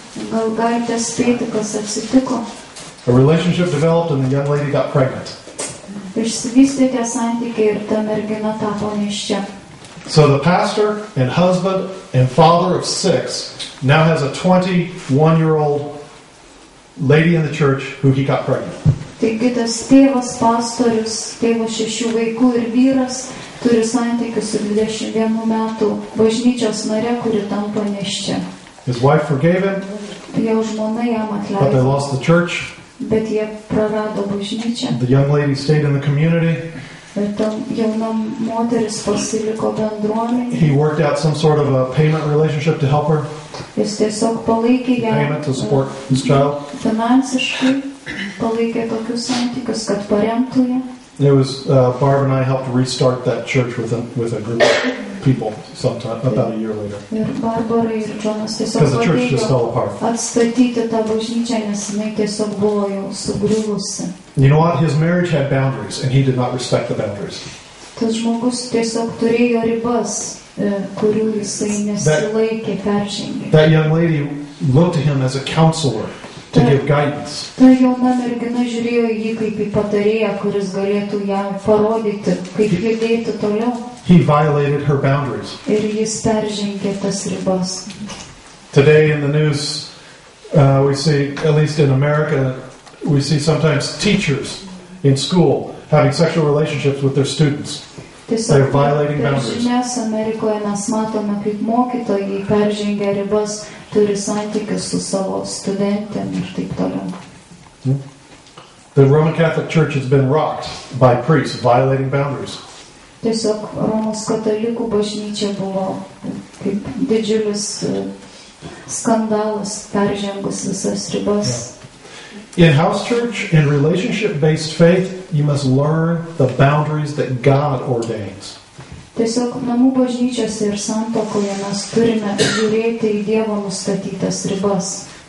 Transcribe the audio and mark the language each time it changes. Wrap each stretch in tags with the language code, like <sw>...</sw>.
<lt>Gal galite spėti, kas atsitiko?</lt> <en>A relationship developed and the young lady got pregnant.</en> <lt>Išsivystė tie santykiai ir ta mergina tapo nėščia.</lt> <en>So the pastor and husband and father of 6 now has a 21-year-old lady in the church who he got pregnant.</en> <lt>Taigi tas tėvas, pastorius, tėvo 6 vaikų ir vyras turi santykius su 21 metų bažnyčios nare, kuri tampa nėščia.</lt> <en>His wife forgave him,</en> <lt>Jo žmona jam</lt> <en>but they</en> <lt>atleido,</lt> <en>lost the church.</en> <lt>bet jie prarado bažnyčią.</lt> <en>The young lady stayed in the community.</en> <lt>Ir ta jauna moteris pasiliko bendruomenėje.</lt> <en>He worked out some sort of a payment relationship to help her.</en> <lt>Jis tiesiog palaikė ją</lt> <en>Payment to support his child.</en> <lt>finansiškai, palaikė tokius santykius, kad paremtų ją.</lt> <en>It was Barb and I helped restart that church with a group of people sometime about a year later.</en> <lt>Ir Barbara ir Džonas tiesiog</lt> <en>Because the church just fell</en> <lt>padėjo</lt> <en>apart.</en> <lt>atstatyti tą bažnyčią, nes jinai tiesiog buvo jau sugriuvusi.</lt> <en>You know what? His marriage had boundaries, and he did not respect the boundaries.</en> <lt>Tas žmogus tiesiog turėjo ribas, kurių jisai nesilaikė, peržengė.</lt> <en>That young lady looked to him as a counselor to give guidance.</en> <lt>Ta jauna mergina žiūrėjo į jį kaip į patarėją, kuris galėtų jam parodyti, kaip judėti toliau.</lt> <en>He violated her boundaries.</en> <lt>Ir jis peržengė tas ribas.</lt> <en>Today in the news, we see, at least in America, we see sometimes teachers in school having sexual relationships with their students. They're violating</en> <lt>Per</lt> <en>boundaries.</en> <lt>žinias Amerikoje mes matome, kaip mokytojai peržengia ribas, turi santykius su savo studentėm ir taip toliau.</lt> <en>The Roman Catholic Church has been rocked by priests violating boundaries.</en> <lt>Tiesiog Romos katalikų bažnyčia buvo kaip didžiulis skandalas, peržengus visas ribas.</lt> <en>In house church, in relationship-based faith, you must learn the boundaries that God ordains.</en> <lt>Tiesiog namų bažnyčiose ir santuokoje mes turime žiūrėti į Dievo nustatytas ribas.</lt>